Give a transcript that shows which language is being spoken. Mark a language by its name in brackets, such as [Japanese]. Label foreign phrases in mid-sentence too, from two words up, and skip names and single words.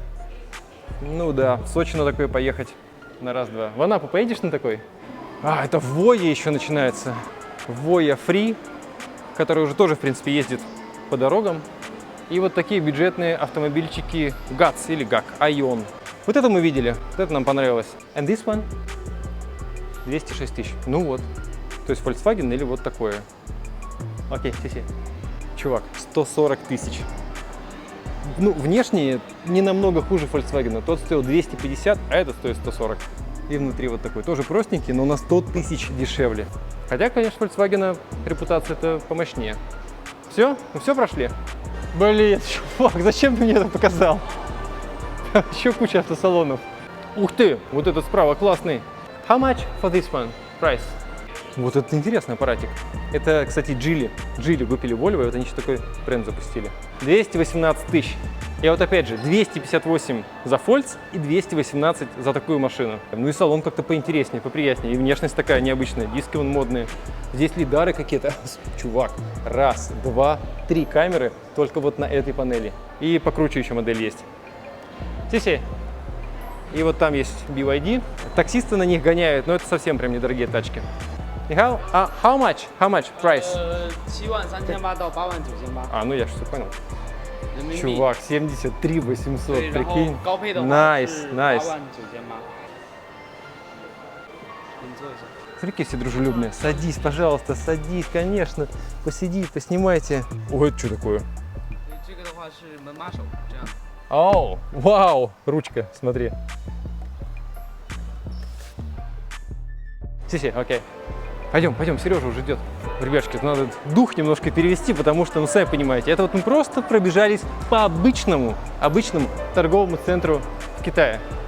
[Russian] Ну да, в Сочи на такой поехать на раз-два. В Анапу поедешь на такой? А, это в Voya еще начинается. Voya Free, который уже тоже, в принципе, ездит по дорогам. И вот такие бюджетные автомобильчики GATS или GAC, Ion. Вот это мы видели, вот это нам понравилось. [English] And this one? [Russian] 206 тысяч. Ну вот. То есть Volkswagen или вот такое. Окей, си-си. Чувак, 140 тысяч. Ну, внешне не намного хуже Volkswagen. Тот стоил 250, а этот стоит 140. И внутри вот такой. Тоже простенький, но на 100 тысяч дешевле. Хотя, конечно, Volkswagen репутация-то помощнее. Все? Ну все прошли? Блин, чувак, зачем ты мне это показал? Еще куча автосалонов. Ух ты, вот этот справа классный. [English] How much for this one? Price. [Russian] Вот это интересный аппаратик. Это, кстати, Geely. Geely купили Volvo, и вот они еще такой бренд запустили. 218 тысяч. И вот опять же, 258 за Volts и 218 за такую машину. Ну и салон как-то поинтереснее, поприятнее. И внешность такая необычная, диски вон модные. Здесь лидары какие-то. Чувак, 1, 2, 3 камеры только вот на этой панели. И покруче еще модель есть. Си-си. И вот там есть BYD. Таксисты на них гоняют, но это совсем прям недорогие тачки. [English] How much? How much price? [Chinese] 73,800 到89,800。 [Russian] А, ну я же все понял. [Chinese] 人民币。 [Russian] Чувак, 73 800, [Chinese] 对，然后 [Russian] прикинь. [Chinese] 高配的话 [English] Nice, [Chinese] 是 [English] nice. [Chinese] 89,800。你坐一下。 [Russian] Смотри, какие все дружелюбные. Садись, пожалуйста, садись, конечно. Посиди, поснимайте. Ой, это что такое? [Chinese] 这个的话是门把手，这样。 [Russian] Оу, вау, ручка, смотри. Си-си, окей. Пойдем, Сережа уже ждет. Ребятушки, надо дух немножко перевести, потому что, ну, сами понимаете, это вот мы просто пробежались по обычному торговому центру в Китае.